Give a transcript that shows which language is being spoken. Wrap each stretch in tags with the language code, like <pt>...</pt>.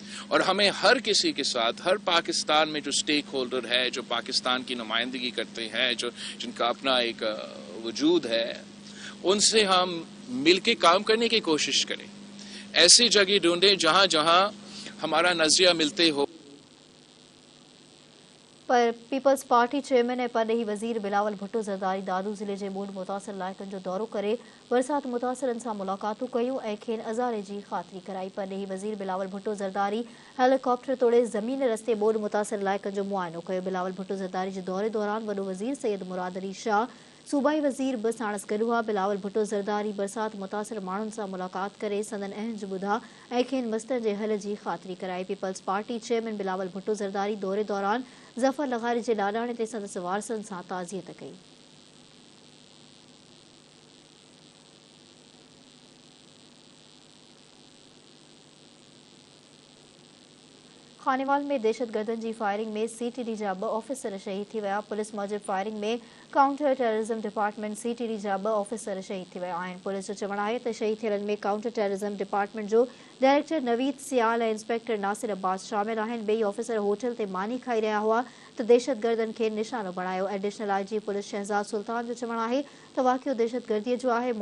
<ur>اور ہمیں ہر کسی کے ساتھ، ہر پاکستان میں جو سٹیک ہولڈر ہے، جو پاکستان کی نمائندگی کرتے ہیں، جن کا اپنا ایک وجود ہے، ان سے ہم مل کے کام کرنے کی کوشش کریں. ایسی جگہ ڈھونڈیں جہاں جہاں ہمارا نظریہ ملتے ہو.</ur> <sd>پر پیپلز پارٹی چیئرمین پرڏيهي وزیر بلاول ڀٽو زرداري دادو ضلع جي ٻوڏ متاثر علائقن جو دورو ڪري برسات متاثرن سان ملاقاتون ڪيون ۽ کين اذاري جي خاطري ڪرائي. پرڏيهي وزیر بلاول ڀٽو زرداري هيليڪاپٽر توڙي زمين رستي ٻوڏ متاثر علائقن جو معائنو ڪيو. بلاول ڀٽو زرداري جي دوري دوران وڏو وزير سيد مراد علي شاہ، صوبائي وزير به ساڻس گڏ هئا. بلاول ڀٽو زرداري برسات متاثر ماڻهن سان ملاقات ڪري سندن اهنج ٻڌا ۽ کين مسئلن جي حل جي خاطري ڪرائي. Peoples party chairman Bilawal Bhutto Zardari دوري دوران ظفر لغاري جي لاڏاڻي تي سندس وارثن سان تعزيت ڪئي. خانيوال میں دہشت گردن جی فائرنگ میں سی ٹی ڈی جا 2 آفيسر شهيد ٿي ويا. پولیس موجب فائرنگ میں کاؤنٹر ٹيررزم ڊپارٽمنٽ سی ٽي ڊي جا 2 آفيسر شهيد ٿي ويا آهن. پولیس جو چوڻ آهي ته شهيد ٿيلن ۾ کاؤنٹر ٹيررزم ڊپارٽمنٽ جو ڊائريڪٽر نويد سيال ۽ انسپيڪٽر ناصر عباس شامل آهن. ٻئي آفيسر ہوٽل تي ماني کائي رهيا هئا ته دهشت گردن کي نشانو بڻايو. ایڊيشنل آئی جي پولیس شهزاد سلطان جو چوڻ آهي ته واقعو دهشت گردي جو آهي.</sd>